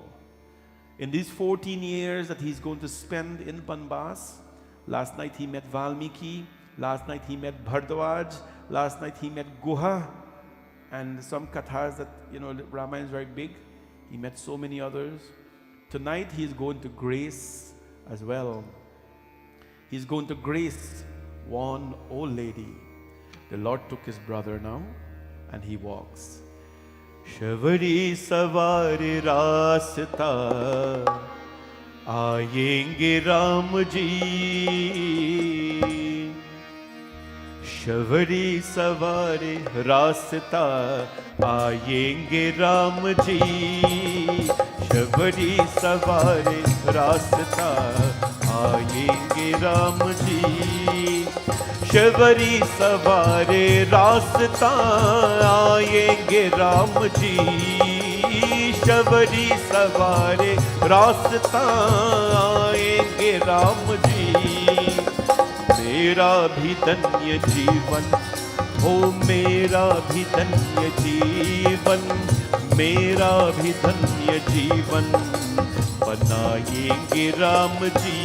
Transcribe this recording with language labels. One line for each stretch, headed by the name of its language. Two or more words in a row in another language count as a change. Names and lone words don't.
English: In these 14 years that he's going to spend in Banbas, last night he met Valmiki, last night he met Bhardwaj, last night he met Guha, and some kathas that, Ramayana is very big. He met so many others. Tonight he is going to grace as well. He's going to grace one old lady. The Lord took his brother now, and he walks.
Hindi: शबरी सवारी रास्ता, आएंगे राम जी. शबरी सवारी रास्ता, आएंगे राम जी. शबरी सवारी रास्ता, आएंगे राम जी. शबरी सवारे रास्ता आएंगे राम जी. शबरी सवारे रास्ता आएंगे राम जी. मेरा भी धन्य जीवन हो, मेरा भी धन्य जीवन, मेरा भी धन्य जीवन बनाएंगे राम जी.